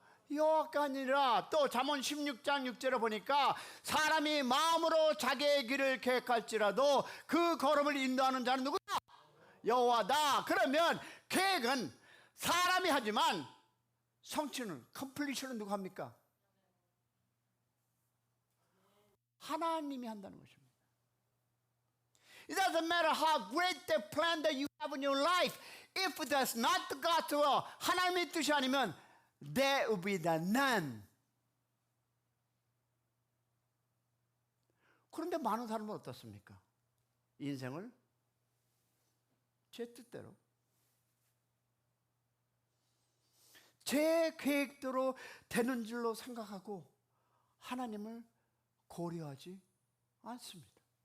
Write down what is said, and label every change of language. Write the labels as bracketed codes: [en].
[ko] 여호와가 아니라. 또 잠언 16장 6절에 보니까 사람이 마음으로 자기의 길을 계획할지라도 그 걸음을 인도하는 자는 누구다? 여호와다. 그러면 계획은 사람이 하지만 성취는, 컴플리션은 누가 합니까? 하나님이 한다는 것입니다. [en] It doesn't matter how great the plan that you have in your life. If that's not the God's will, [ko] 하나님의 뜻이 아니면 [en] there will be the none. [ko] 그런데 많은 사람은 어떻습니까? 인생을 제 뜻대로, 제 계획대로 되는 줄로 생각하고 하나님을 고려하지 않습니다.